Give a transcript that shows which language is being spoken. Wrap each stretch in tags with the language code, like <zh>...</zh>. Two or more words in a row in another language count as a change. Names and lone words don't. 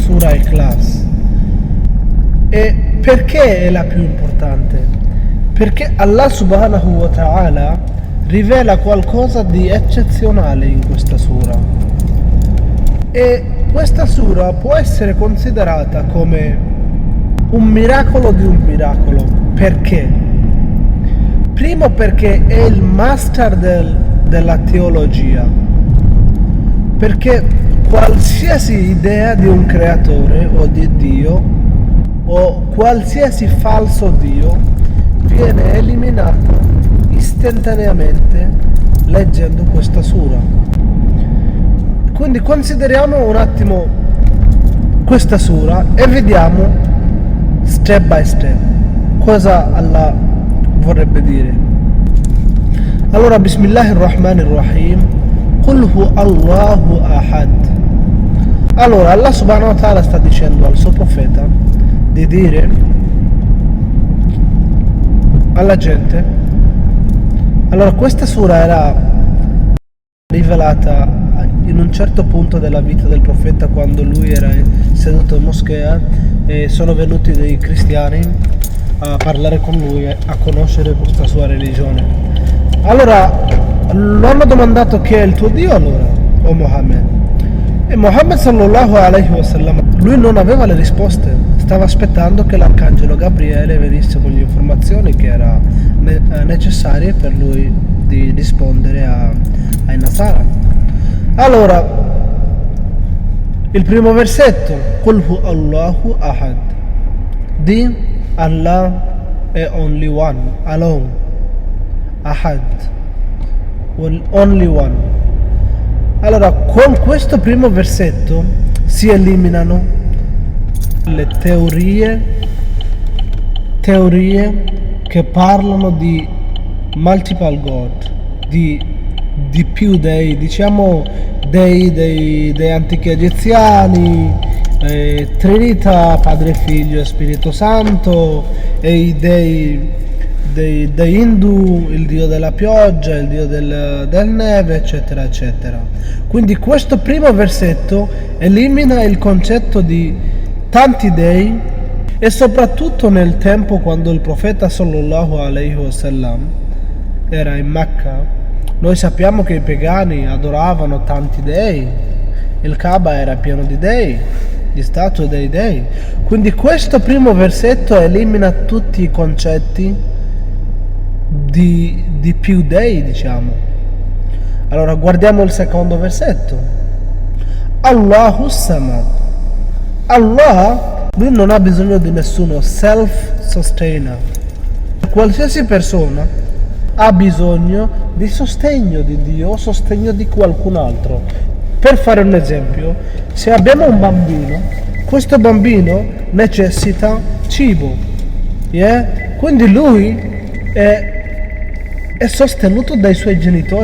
<it>Sura Ikhlas. E perché è la più importante? Perché Allah</it> <ar>subhanahu wa ta'ala</ar> <it>rivela qualcosa di eccezionale in questa sura. E questa sura può essere considerata come un miracolo di un miracolo. Perché? Primo perché è il master della teologia. Perché qualsiasi idea di un creatore o di Dio o qualsiasi falso Dio viene eliminato istantaneamente leggendo questa sura. Quindi consideriamo un attimo questa sura e vediamo</it> <en>step by step</en> <it>cosa Allah vorrebbe dire. Allora,</it> <ar>Bismillahirrahmanirrahim, Qul hu Allahu ahad.</ar> <it>Allora Allah</it> <ar>subhanahu wa ta'ala</ar> <it>sta dicendo al suo profeta di dire alla gente. Allora, questa sura era rivelata in un certo punto della vita del profeta, quando lui era seduto in moschea e sono venuti dei cristiani a parlare con lui, a conoscere questa sua religione. Allora lo hanno domandato: chi è il tuo Dio allora, o Muhammad?</it> <ar>E Muhammad sallallahu alaihi wasallam,</ar> <it>lui non aveva le risposte, stava aspettando che l'arcangelo Gabriele venisse con le informazioni che erano necessarie per lui di rispondere ai Nasara. Allora, il primo versetto,</it> <ar>Qul hu Allahu ahad,</ar> <it>di Allah è</it> <en>only one, alone,</en> <it>ahad,</it> <en>only one.</en> <it>Allora, con questo primo versetto si eliminano le teorie che parlano di</it> <en>multiple God,</en> <it>di più dei, diciamo dei antichi egiziani, Trinità, Padre, Figlio e Spirito Santo, e i dei Hindu, il dio della pioggia, il dio del neve, eccetera eccetera. Quindi questo primo versetto elimina il concetto di tanti dei, e soprattutto nel tempo quando il profeta</it> <ar>sallallahu alaihi wasallam</ar> <it>era in Mecca, noi sappiamo che i pagani adoravano tanti dei, il Kaaba era pieno di dei, di statue dei dei. Quindi questo primo versetto elimina tutti i concetti di più dei, diciamo. Allora guardiamo il secondo versetto.</it> <ar>Allahu Samad.</ar> <it>Allah, lui non ha bisogno di nessuno, self-sustainer. Qualsiasi persona ha bisogno di sostegno di Dio o sostegno di qualcun altro. Per fare un esempio, se abbiamo un bambino, questo bambino necessita cibo, quindi lui è sostenuto dai suoi genitori.</it>